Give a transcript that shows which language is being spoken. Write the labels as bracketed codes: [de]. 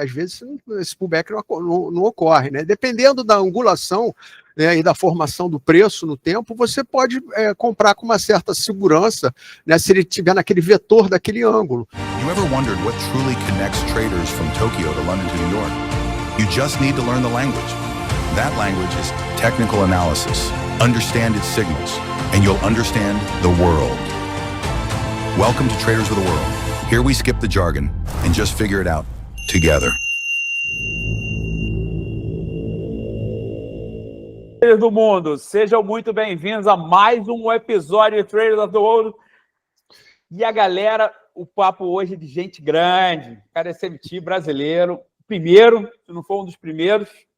[pt] Às vezes esse pullback não ocorre, né? Dependendo da angulação, né, e da formação do preço no tempo, você pode comprar com uma certa segurança, né, se ele estiver naquele vetor daquele ângulo. [en] You ever wondered what truly connects traders from Tokyo to London to New York? You just need to learn the language. That language is technical analysis. Understand its signals, and you'll understand the world. Welcome to Traders of the World. Here we skip the jargon and just figure it out together. [pt] Traders do mundo, sejam muito bem-vindos a mais um episódio de Traders of the World. E a galera, o papo hoje é de gente grande, cara, SMT brasileiro, primeiro, se não for um dos primeiros.